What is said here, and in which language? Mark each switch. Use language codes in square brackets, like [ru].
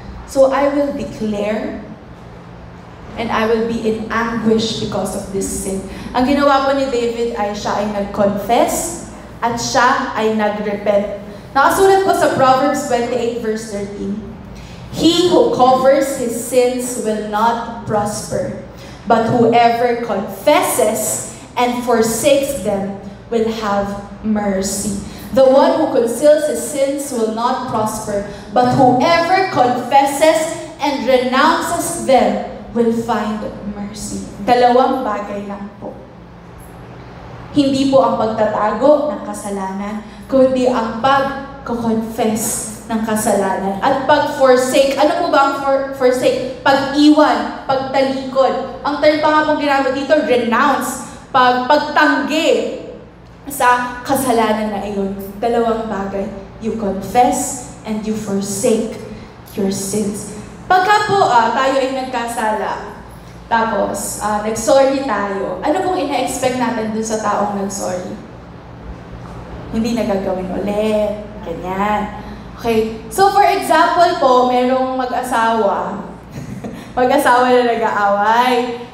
[en] So I will declare, and I will be in anguish because of this sin. [tl] Ang ginawa po ni David ay siya ay nag-confess at siya ay nag-repent. Nakasulat po sa Proverbs 28 verse 13. [en] "He who covers his sins will not prosper, but whoever confesses and forsakes them will have mercy. The one who conceals his sins will not prosper, but whoever confesses and renounces them will find mercy." [tl] Dalawang bagay lang po. Hindi po ang pagtatago ng kasalanan, kundi ang pag-confess ng kasalanan. At pag-forsake. Ano po ba ang forsake? Pag-iwan, pagtalikod. Ang term pa nga pong ginamit dito, renounce. Pagtanggi sa kasalanan na iyon. Dalawang bagay. [en] You confess and you forsake your sins. [tl] Pagka po tayo ay nagkasala, tapos nag-sorry tayo, ano pong ina-expect natin dun sa taong nag-sorry? Hindi na gagawin ulit. Ganyan. Okay. [en] So for example [tl] po, merong mag-asawa. Mag-asawa na nag-aaway.